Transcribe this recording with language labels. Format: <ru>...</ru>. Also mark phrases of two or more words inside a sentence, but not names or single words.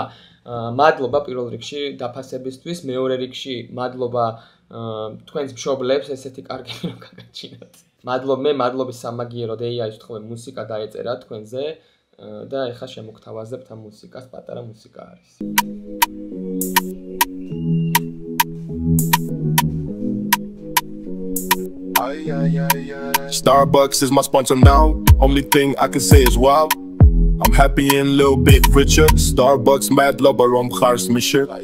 <ka>მადლობა პირველ რიგში დაფასებისთვის, მეორე რიგში მადლობა თქვენს მშობლებს, ესეთი კარგი რომ გაგაჩინოთ. მადლობის სამაგიერო AI-ის თქვენ მუსიკა დაეწერა თქვენზე და ეხლა შემოგთავაზებთ ამ მუსიკას, პატარა მუსიკა არის.</ka> <en>Starbucks is my sponsor now. Only thing I can say is wow. I'm happy and a little bit richer. Starbucks mad lover on Khars Misher.</en>